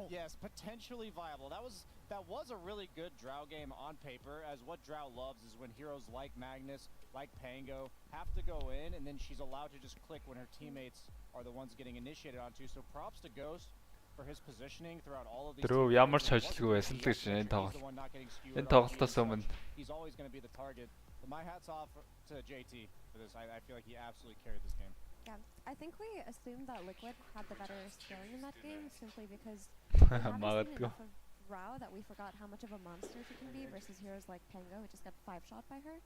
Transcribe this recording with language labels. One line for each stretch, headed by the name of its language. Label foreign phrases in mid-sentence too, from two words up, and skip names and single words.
English: Yes, potentially viable. That was a really good Drow game on paper, as what Drow loves is when heroes like Magnus, like Pango, have to go in, and then she's allowed to just click when her teammates are the ones getting initiated onto. So props to Ghost for his positioning throughout all of these.
Mongolian: Трүү ямар ч хожлгүй байсан л гэж энэ тоглолт. Энэ тоглолтоос өмнө.
English: He's always going to be the target. But my hats off to JT for this. I feel like he absolutely carried this game. Yeah, I think we assumed that Liquid had the better scaling in that game simply because we haven't seen enough of Rao that we forgot how much of a monster she can be versus heroes like Pango who just got 5-shot by her.